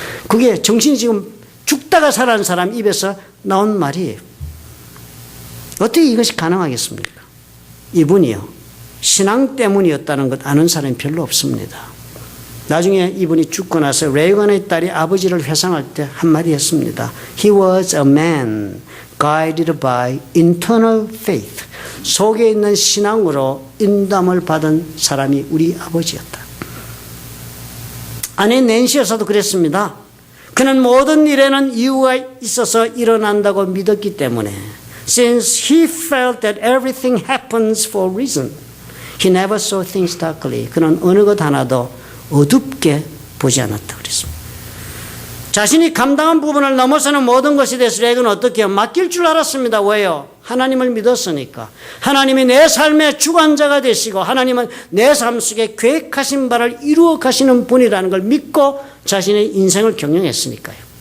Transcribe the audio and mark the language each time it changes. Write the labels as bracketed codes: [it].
[ko] 그게 정신이 지금 죽다가 살아난 사람 입에서 나온 말이에요. 어떻게 이것이 가능하겠습니까? 이분이요. 신앙 때문이었다는 것 아는 사람이 별로 없습니다. 나중에 이분이 죽고 나서 레이건의 딸이 아버지를 회상할 때 한마디 했습니다. [en] He was a man guided by internal faith. [ko] 속에 있는 신앙으로 인담을 받은 사람이 우리 아버지였다. 아내 낸시 여사도 그랬습니다. 그는 모든 일에는 이유가 있어서 일어난다고 믿었기 때문에 [en] Since he felt that everything happens for a reason, he never saw things darkly. [ko] 그는 어느 것 하나도 어둡게 보지 않았다 그랬습니다. 자신이 감당한 부분을 넘어서는 모든 것에 대해서 레이건은 어떻게 해요? 맡길 줄 알았습니다. 왜요? 하나님을 믿었으니까. 하나님이 내 삶의 주관자가 되시고 하나님은 내 삶 속에 계획하신 바를 이루어 가시는 분이라는 걸 믿고 자신의 인생을 경영했으니까요.